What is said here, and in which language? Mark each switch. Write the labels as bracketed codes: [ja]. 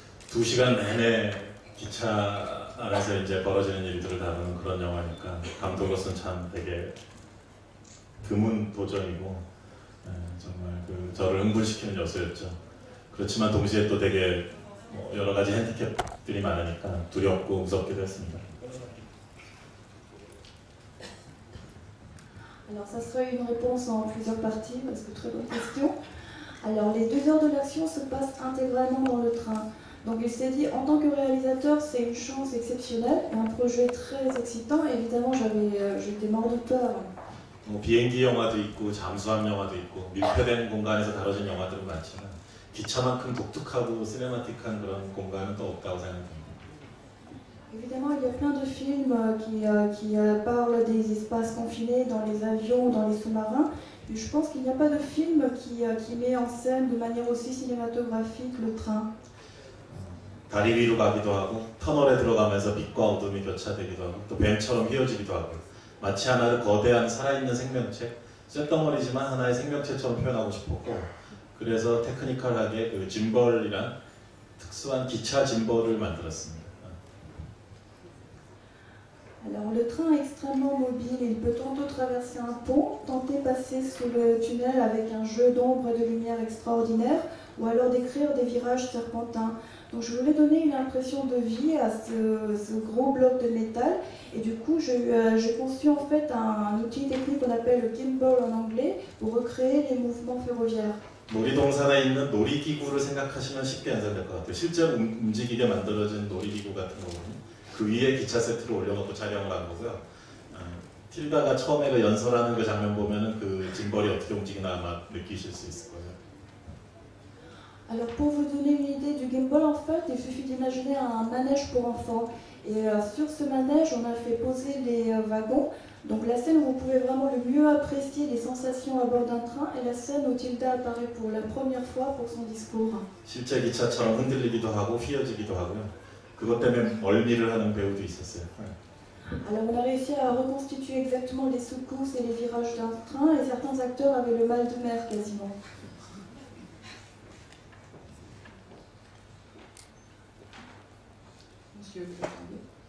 [ko] 2시간 내내 기차 안에서 이제 벌어지는 일들을 다루는 그런 영화니까 감독으로서는 참 되게 드문 도전이고 정말 저를 흥분시키는 요소였죠. 그렇지만 동시에 또 되게 여러 가지 핸디캡들이 많으니까 두렵고 무섭기도 했습니다. [fr] Alors ça serait une réponse en plusieurs parties, parce que très bonne question. Alors les 2 heures de l'action se passent intégralement dans le train. Donc il s'est dit, en tant que réalisateur, c'est une chance exceptionnelle, et un projet très excitant. Évidemment, j'étais mort de peur. [ko] 비행기 영화도 있고 잠수함 영화도 있고 밀폐된 공간에서 다뤄진 영화들은 많지만 기차만큼 독특하고 시네마틱한 그런 공간은 또 없다고 생각합니다. [fr] Évidemment, il y a plein de films qui parlent des espaces confinés dans les avions, dans les sous-marins. Et je pense qu'il n'y a pas de film qui met en scène de manière aussi cinématographique le train. [ko] 다리 위로 가기도 하고 터널에 들어가면서 빛과 어둠이 교차되기도 하고 또 뱀처럼 휘어지기도 하고 마치 하나의 거대한 살아있는 생명체, 쇳덩어리지만 하나의 생명체처럼 표현하고 싶었고 그래서 테크니컬하게 그 짐벌이란 특수한 기차 짐벌을 만들었습니다. [fr] Alors le train est extrêmement mobile, il peut tantôt traverser un pont, tenter passer sous le tunnel avec un jeu d'ombre et de lumière extraordinaire, ou alors d'écrire des virages serpentins. Donc je voulais donner une impression de vie à ce gros bloc de métal, et du coup j'ai conçu en fait un outil technique qu'on appelle le gimbal en anglais pour recréer les mouvements ferroviaires. [ko] 놀이동산에 있는 놀이기구를 생각하시면 쉽게 연상될 것 같아요. 실제로 움직이게 만들어진 놀이기구 같은 경우는 그 위에 기차 세트를 올려놓고 촬영을 한 거고요. 틸다가 처음에 그 연설하는 그 장면 보면은 그 짐벌이 어떻게 움직이나 아마 느끼실 수 있을 거예요. [fr] Alors pour vous donner une idée du gimbal, en fait, il suffit d'imaginer un manège pour enfants. Et sur ce manège, on a fait poser les wagons. Donc la scène où vous pouvez vraiment le mieux apprécier les sensations à bord d'un train est la scène où Tilda apparaît pour la première fois pour son discours. [ko] 실제 기차처럼 흔들리기도 하고 휘어지기도 하고요. 그것 때문에 멀미를 하는 배우도 있었어요. [fr] Alors on a réussi à reconstituer exactement les secousses et les virages d'un train, et certains acteurs avaient le mal de mer quasiment. Monsieur, vous attendez.